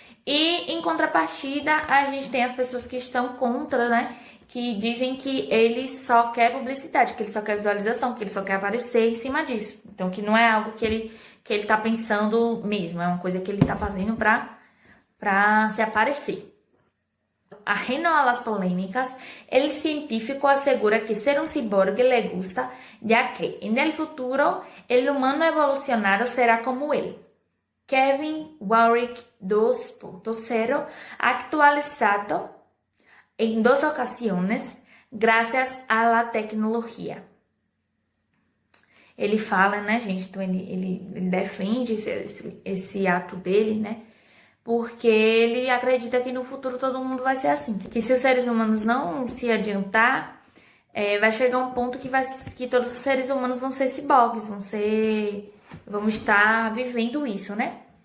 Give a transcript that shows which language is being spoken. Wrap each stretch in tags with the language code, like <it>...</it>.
<pt>E, em contrapartida, a gente tem as pessoas que estão contra, né? Que dizem que ele só quer publicidade, que ele só quer visualização, que ele só quer aparecer em cima disso. Então, que não é algo que ele tá pensando mesmo, é uma coisa que ele tá fazendo para se aparecer.</pt> <es>Ajeno a las polémicas, el científico asegura que ser un ciborgue le gusta, ya que en el futuro el humano evolucionado será como él. Kevin Warwick 2.0 actualizado en 2 ocasiones gracias a la tecnologia.</es> <pt>Ele fala, né, gente? Então ele defende esse ato dele, né? Porque ele acredita que no futuro todo mundo vai ser assim. Que se os seres humanos não se adiantar, vai chegar um ponto que todos os seres humanos vão ser ciborgues, vão estar vivendo isso, né?</pt>